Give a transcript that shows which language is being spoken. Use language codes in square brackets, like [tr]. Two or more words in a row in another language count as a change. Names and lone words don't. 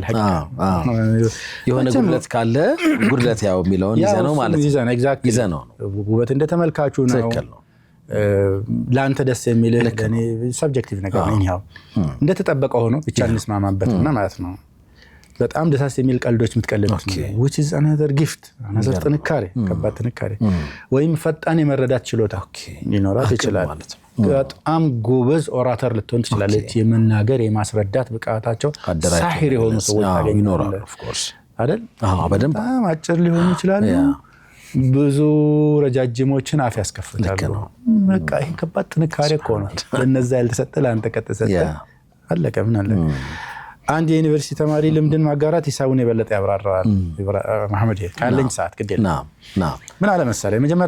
[am] የሆነ ጉድለት ካለ ጉድለት ያው የሚለውን ይዘህ ነው ማለት ነው። ውበት እንደተመልካቹ ነው። ለአንተ ደስ የሚል ለኔ ሰብጀክቲቭ ነገር ነው። ያው እንደተጠበቀ ሆኖ ብቻ እንስማማበትና ማለት ነው። በጣም ደሳስ የሚል ቀልዶች የምትቀልዱት [en] which is another gift another [am] ጥንካሬ ከባድ ጥንካሬ ወይም ፈጣን የመረዳት ችሎታ ሊኖራት ይችላል። በጣም ጎበዝ ኦራተር ልትሆን ትችላለች። የመናገር የማስረዳት ብቃታቸው ሳሂር የሆኑ ሰዎች ይኖራሉ [en] of course [am] አይደል? በደንብ በጣም አጭር ሊሆኑ ይችላሉ። ብዙ ረጃጅሞችን አፍ ያስከፍታሉ። በቃ ይሄ ከባድ ጥንካሬ እኮ ነው። ለነዛ ያልተሰጠ ለአንተ ከተሰጠ አለቀ። ምን አለ? አንድ የዩኒቨርሲቲ ተማሪ ልምድን ማጋራት ሂሳቡን የበለጠ ያብራራዋል። መሐመድ ካለኝ ሰዓት ግዴታ ምን አለ መሰለህ፣ የመጀመሪያ